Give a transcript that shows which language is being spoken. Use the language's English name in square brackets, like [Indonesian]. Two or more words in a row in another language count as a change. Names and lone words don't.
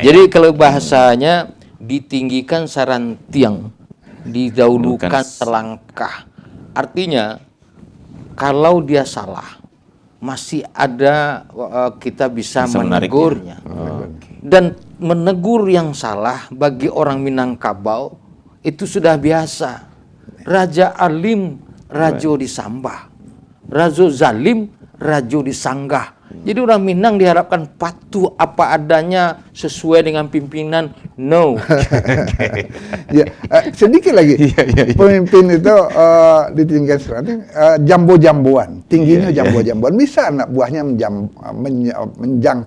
[Indonesian] Jadi kalau bahasanya ditinggikan sarantiang, didahulukan selangkah. Artinya kalau dia salah, masih ada kita bisa menegurnya. Dan menegur yang salah bagi orang Minangkabau itu sudah biasa. [Minangkabau] Raja alim, rajo disambah. Rajo zalim, rajo disanggah. [Indonesian] Jadi orang Minang diharapkan patuh apa adanya sesuai dengan pimpinan. No. Ya, sedikit lagi. Pemimpin itu ditinggikan seranting, jambo-jamboan, tingginya jambo-jamboan. Bisa anak buahnya menjangkau.